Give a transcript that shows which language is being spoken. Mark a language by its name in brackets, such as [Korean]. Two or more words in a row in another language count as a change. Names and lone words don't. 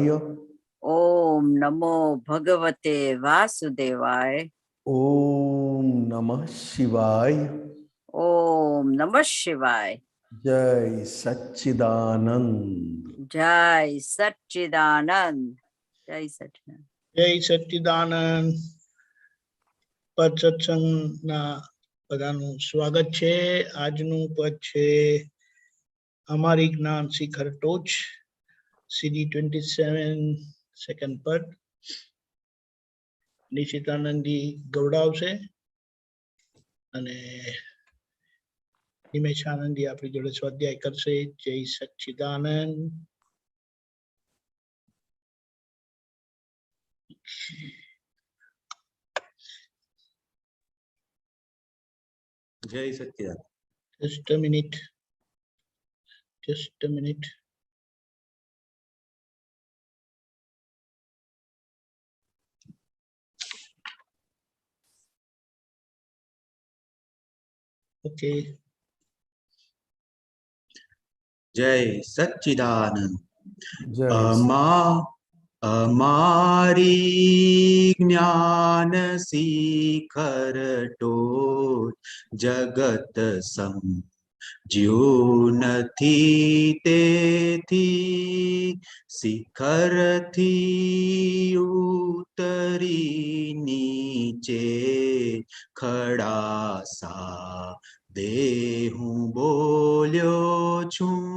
[Sanskrit] ओम नमो भगवते वासुदेवाय। ओम नमः शिवाय। ओम नमः शिवाय। [Hindi] जय सच्चिदानंद। जय सच्चिदानंद। जय सच्चिदानंद। जय सच्चिदानंद। [Gujarati] પદ સત્સંગના બધાનું સ્વાગત છે। આજનું પદ છે અમારી જ્ઞાન શિખર ટોચ CD 27 સેકન્ડ પદ નિશિતાનંદજી ગવડાવશે અને નિમેશાનંદજી આપણી જોડે સ્વાધ્યાય કરશે। જય સચ્ચિદાનંદ। [Hindi] जय सच्चिदानंद। [English] Just a minute. Just a minute. Okay. [Hindi] जय सच्चिदानंद। जय [Gujarati] અમારી જ્ઞાન શિખર ટોચ જગત સમજ્યું નથી તેથી શિખરથી ઉતરી નીચે ખડાસા દે હું બોલ્યો છું।